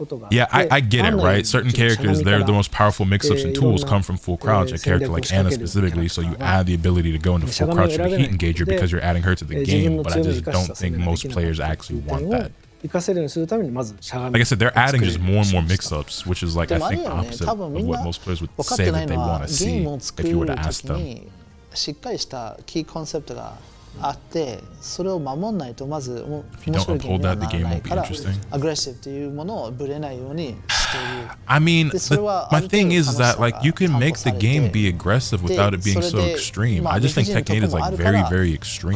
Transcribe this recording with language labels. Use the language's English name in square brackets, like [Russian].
[English] Yeah, I get it, right? Certain characters, they're the most powerful mix-ups and tools come from full crouch. A character like Anna specifically, so you add the ability to go into full crouch with a heat engager because you're adding her to the game, but I just don't think most players actually want that. Like I said, they're adding just more and more mix-ups, which is like, I think, opposite of what most players would say that they want to see if you were to ask them. [Japanese] しっかりしたキーコンセプトがあってそれを守んないとまず面白いゲームにはならないからアグレッシブというものをぶれないようにしている [English] I mean, my thing is that like you can make the game be aggressive without it being so extreme. I just think Tekken 8 is like very, very extreme.